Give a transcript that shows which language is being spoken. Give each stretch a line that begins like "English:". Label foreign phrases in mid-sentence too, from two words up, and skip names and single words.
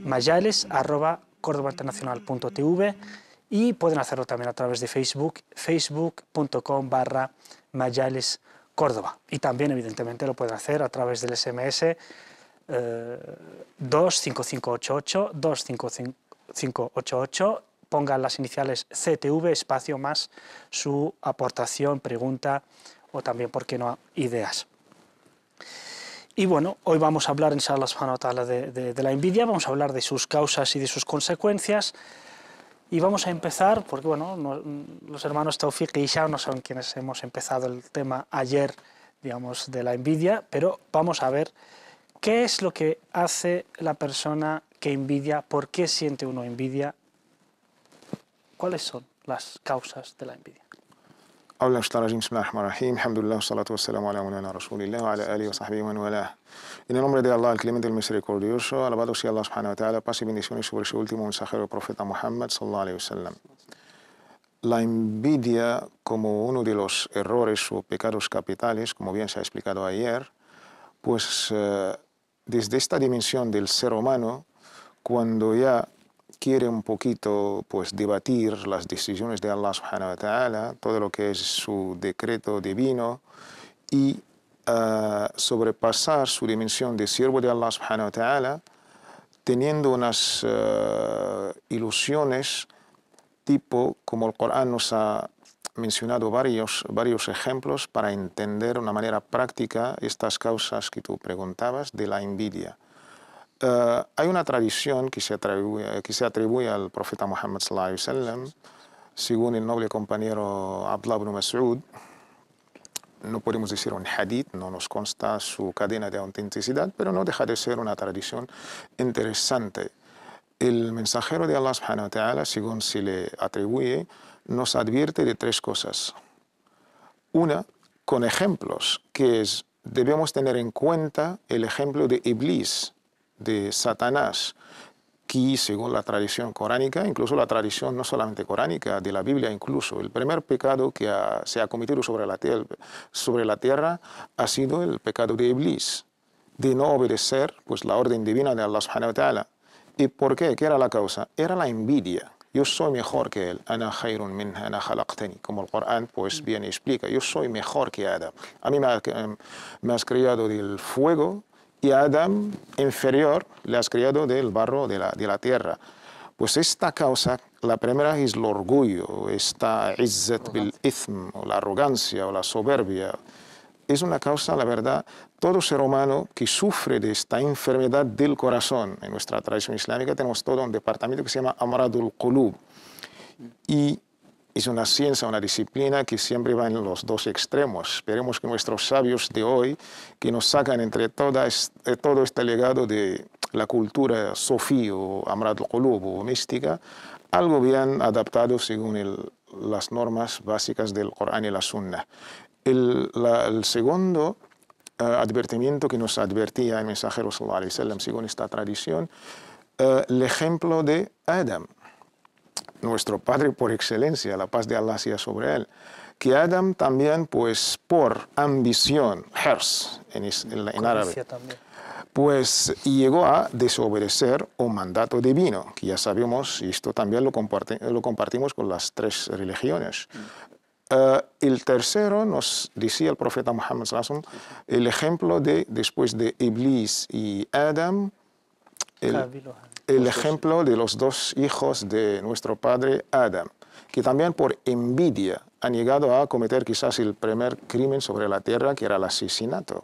Spanish: mayales@cordobainternacional.tv, y pueden hacerlo también a través de Facebook, facebook.com/mayalescórdoba, y también evidentemente lo pueden hacer a través del SMS 25588, 25588, pongan las iniciales CTV, espacio más su aportación, pregunta o también, ¿por qué no?, ideas. Y bueno, hoy vamos a hablar,
Arabic: إن شاء الله سبحانه وتعالى,
Spanish: de la envidia, vamos a hablar de sus causas y de sus consecuencias. Y vamos a empezar, porque bueno, los hermanos Tawfiq y Hisham no son quienes hemos empezado el tema ayer, digamos, de la envidia, pero vamos a ver qué es lo que hace la persona que envidia, por qué siente uno envidia, cuáles son las causas de la envidia.
Arabic: أولا اشترى بسم الله الرحمن الرحيم الحمد لله والصلاة والسلام على مولانا رسول الله وعلى آله وصحبه ومن والاه.
Spanish: En el nombre de Allah, el clemente, el misericordioso, alabado sea Allah
Arabic: سبحانه وتعالى,
Spanish: paz y bendiciones sobre su último mensajero, el profeta Muhammad
Arabic: صلى الله عليه وسلم.
Spanish: La envidia, como uno de los errores o pecados capitales, como bien se ha explicado ayer, pues desde esta dimensión del ser humano, cuando ya quiere un poquito pues debatir las decisiones de Allah
Arabic: سبحانه وتعالى,
Spanish: todo lo que es su decreto divino, y sobrepasar su dimensión de siervo de Allah
Arabic: سبحانه وتعالى,
Spanish: teniendo unas ilusiones tipo, como el Corán nos ha mencionado varios ejemplos para entender de una manera práctica estas causas que tú preguntabas de la envidia. Hay una tradición que se atribuye al profeta Muhammad
Arabic: صلى الله عليه وسلم,
Spanish: según el noble compañero Abdullah ibn Mas'ud. No podemos decir un hadith, no nos consta su cadena de autenticidad, pero no deja de ser una tradición interesante. El mensajero de Allah
Arabic: سبحانه وتعالى,
Spanish: según se le atribuye, nos advierte de tres cosas. Una, con ejemplos, que es, debemos tener en cuenta el ejemplo de Iblis, de Satanás, que según la tradición coránica, incluso la tradición no solamente coránica, de la Biblia incluso, el primer pecado que se ha cometido sobre la tierra ha sido el pecado de Iblis, de no obedecer pues la orden divina de Allah
Arabic: سبحانه وتعالى.
Spanish: ¿Y por qué? ¿Qué era la causa? Era la envidia. Yo soy mejor que él.
Arabic: أنا خير منها، أنا خلقتني.
Spanish: Como el Corán pues bien explica, yo soy mejor que Adam. A mí me has creado del fuego, y a Adam, inferior, le has creado del barro de la tierra. Pues esta causa, la primera es el orgullo, esta
Arabic: عزة بالإثم,
Spanish: o la arrogancia, o la soberbia. Es una causa, la verdad, todo ser humano que sufre de esta enfermedad del corazón. En nuestra tradición islámica tenemos todo un departamento que se llama
Arabic: أمراض القلوب.
Spanish: Y es una ciencia, una disciplina que siempre va en los dos extremos. Esperemos que nuestros sabios de hoy, que nos sacan entre todo este legado de la cultura sofí o
Arabic: أمراض القلوب
Spanish: o mística, algo bien adaptado según las normas básicas del Corán y la Sunna. El segundo advertimiento que nos advertía el mensajero
Arabic: صلى الله عليه وسلم,
Spanish: según esta tradición, el ejemplo de Adam, nuestro padre por excelencia, la paz de Allah sea sobre él, que Adam también, pues por ambición, hirs en árabe, pues llegó a desobedecer un mandato divino, que ya sabemos, y esto también lo compartimos con las tres religiones. El tercero nos decía el profeta Muhammad
Arabic: صلى الله عليه وسلم,
Spanish: el ejemplo de, después de Iblis y Adam, el ejemplo de los dos hijos de nuestro padre Adam, que también por envidia han llegado a cometer quizás el primer crimen sobre la tierra, que era el asesinato.